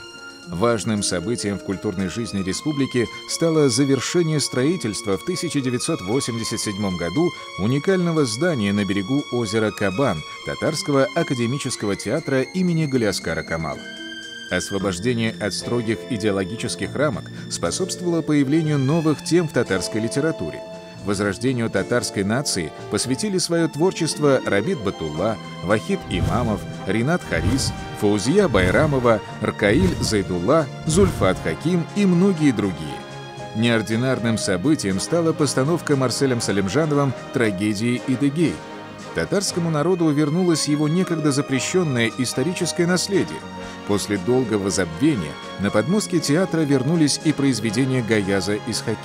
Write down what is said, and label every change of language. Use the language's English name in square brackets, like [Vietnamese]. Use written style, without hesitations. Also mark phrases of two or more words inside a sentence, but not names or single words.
[Russian] Важным событием в культурной жизни республики стало завершение строительства в 1987 году уникального здания на берегу озера Кабан Татарского академического театра имени Галиаскара Камала. Освобождение от строгих идеологических рамок способствовало появлению новых тем в татарской литературе. Возрождению татарской нации посвятили свое творчество Рабит Батулла, Вахид Имамов, Ринат Харис, Фаузия Байрамова, Ркаиль Зайдулла, Зульфат Хаким и многие другие. Неординарным событием стала постановка Марселем Салимжановым трагедии «Идыгей». Татарскому народу вернулось его некогда запрещенное историческое наследие. После долгого забвения на подмостки театра вернулись и произведения Гаяза Исхаки.